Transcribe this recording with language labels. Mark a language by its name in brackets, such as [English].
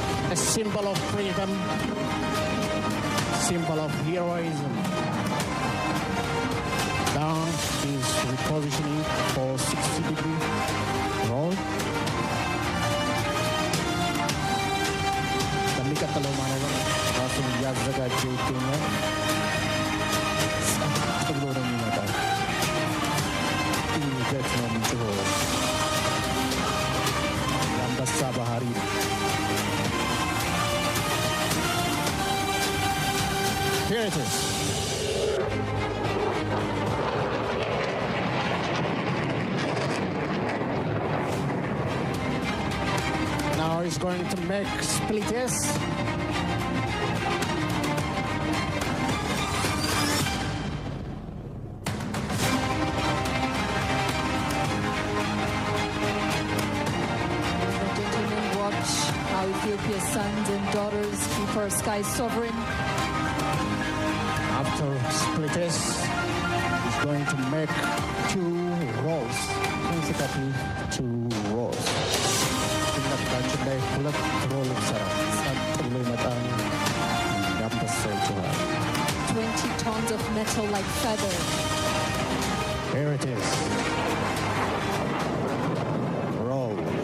[English] A symbol of freedom, symbol of heroism. Down is repositioning for 60-degree roll. [Amharic] ከሚቀጥለው ማኖበር ራሱን እያዘጋጀ ይገኛል። ጸጥ ብሎ ነው የሚመጣው። ድንገት ነው የሚጮኸው። የአንበሳ ባህሪ ነው። [English] Here it is. Now he's going to make splitters. Gentlemen, watch how Ethiopia's sons and daughters keep our sky sovereign. After splitters, he's going to make 2 rolls. Consecutive 2 rolls. [Amharic] ሁለታችን ላይ 2 ሮል ይሰራል። ጸጥ ብሎ ይመጣል። ያንበሳው ይጮኻል። [English] 20 tons of metal like feather. Here it is. Roll.